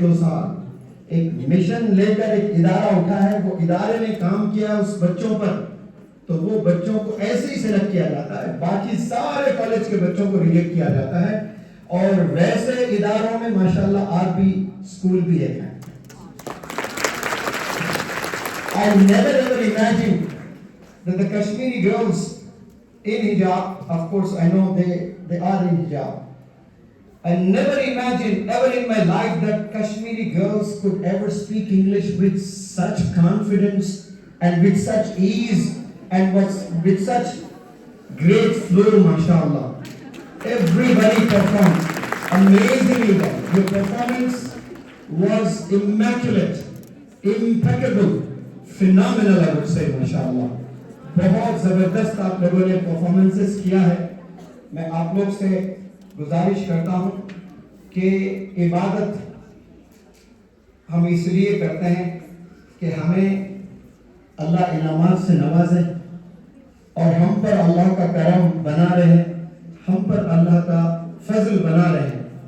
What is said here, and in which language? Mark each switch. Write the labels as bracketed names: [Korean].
[Urdu] 2 سال ایک مشن لے کر ایک ادارہ اٹھا ہے، وہ ادارے نے کام کیا اس بچوں پر، تو وہ بچوں کو ایسے ہی سلیکٹ کیا جاتا ہے، باقی سارے کالج کے بچوں کو ریجیکٹ کیا جاتا ہے. اور ویسے اداروں میں ماشاءاللہ آج بھی اسکول بھی ایک ہے. [English] I never ever imagined that the Kashmiri girls in hijab, of course I know they are in hijab. I never imagined ever in my life that Kashmiri girls could ever speak English with such confidence and with such ease and with such great flow, mashallah. Everybody performed amazingly well. Your performance was immaculate, impeccable, phenomenal, I would say, mashallah. [Urdu] بہت زبردست آپ لوگوں نے performances کیا ہے. میں آپ لوگ سے گزارش کرتا ہوں کہ عبادت ہم اس لیے کرتے ہیں کہ ہمیں اللہ انعامات سے نوازے اور ہم پر اللہ کا کرم بنا رہے، ہم پر اللہ کا فضل بنا رہے.